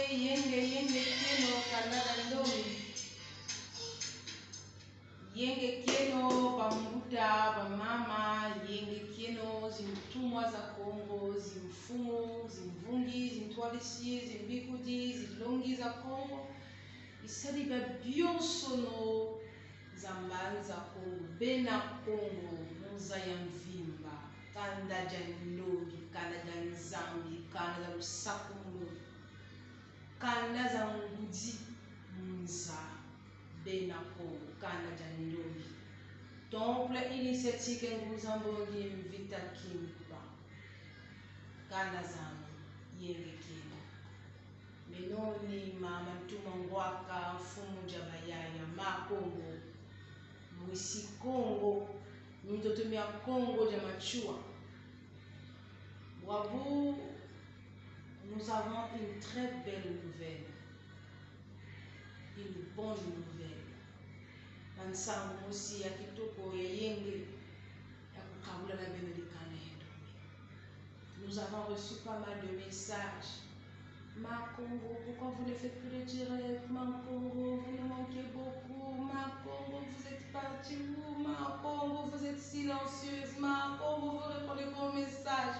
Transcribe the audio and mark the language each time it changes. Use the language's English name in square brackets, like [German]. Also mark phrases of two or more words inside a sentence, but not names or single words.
[Kongo] yenge keno kanada ndomi. Yenge keno bamuda bamama, yenge keno zimtumwa za Kongo, zimfumu, zimvungi, zimtwalisi, zimbikudi, zilongi za Kongo. Isaliba bionsono zamban za Kongo, bena Kongo, muza ya mvimba, kanda jandogi, kanda janzambi, kanda za lusakumulo, kanda za ngudi, muza, bena Kongo, kanda jandogi. [French] Temple initiatique [Kongo] nguzambongi mvita kimba, kanda zami, yenge kino. Menoni mama ntuma ngwaka mfumu jabayaya makongo mwisi Kongo mtoto mia Kongo jamachua. [French] Bravo, nous avons une très belle nouvelle, une bonne nouvelle. [Kongo] Mansango mosi ya kitoko yenge ya kukabula na benedikane yetu. [French] Nous avons reçu pas mal de messages. Ma Congo, pourquoi vous ne faites plus de direct? Ma Congo, vous nous manquez beaucoup. Ma Congo, vous êtes parti où? Ma Congo, vous êtes silencieuse. Ma Congo, vous répondez pas aux messages.